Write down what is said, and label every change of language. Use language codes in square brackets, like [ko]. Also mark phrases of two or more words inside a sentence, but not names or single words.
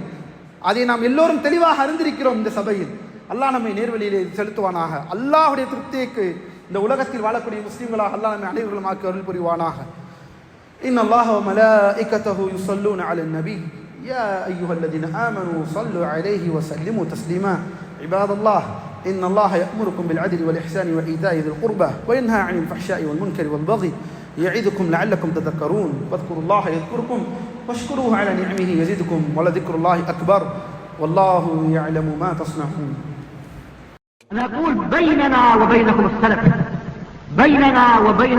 [ta] அதை நாம் எல்லோரும் தெளிவாக அறிந்திருக்கிறோம். இந்த சபையில் அல்லாஹ் நம்மை நேர்வழியிலே செலுத்துவானாக. அல்லாஹுடைய திருப்திக்கு இந்த உலகத்தில் வாழக்கூடிய முஸ்லிம்களாக அல்லாஹ் நம்மை அனைவர்களும் ஆக்கி அருள் புரிவானாக. [ar] إن الله وملائكته يصلون على النبي يا أيها الذين آمنوا صلوا عليه وسلموا تسليما. عباد الله إن الله يأمركم بالعدل والإحسان وإيتاء ذي القربى وينهى عن الفحشاء والمنكر والبغي يعظكم لعلكم تذكرون واذكروا الله يذكركم واشكروه على نعمه يزدكم ولذكر الله أكبر والله يعلم ما تصنعون. نقول بيننا وبينكم السلف، بيننا وبينكم الكتب.